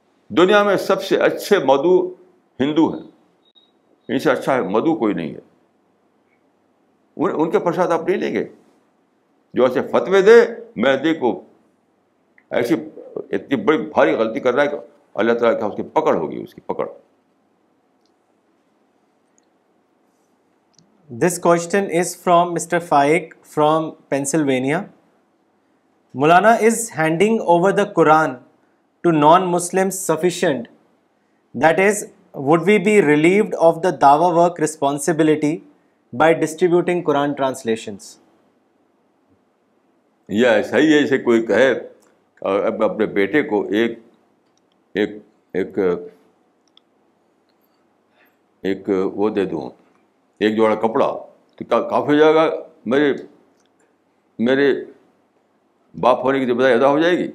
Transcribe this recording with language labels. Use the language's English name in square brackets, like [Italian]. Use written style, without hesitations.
[Urdu] دنیا میں سب سے اچھے مدعو ہندو ہیں, ان سے اچھا مدعو کوئی نہیں ہے. ان کے پرساد آپ نہیں لیں گے. جو ایسے فتوے دے مہدی کو ایسی اتنی بڑی بھاری غلطی کر رہا ہے کہ اللہ تعالیٰ کا اس کی پکڑ ہوگی, اس کی پکڑ. [English] This question is from Mr. Faik from Pennsylvania. Maulana, is handing over the Quran to non-Muslims sufficient? That is, would we be relieved of the dawah work responsibility by distributing Quran translations? [Urdu] یہ ایسا ہی ہے جیسے کوئی کہے اب اپنے بیٹے کو ایک ایک ایک ایک وہ دے دوں, ایک جوڑا کپڑا, تو کافی ہو جائے گا, میرے باپ ہونے کی ذمہ داری ادا ہو جائے گی.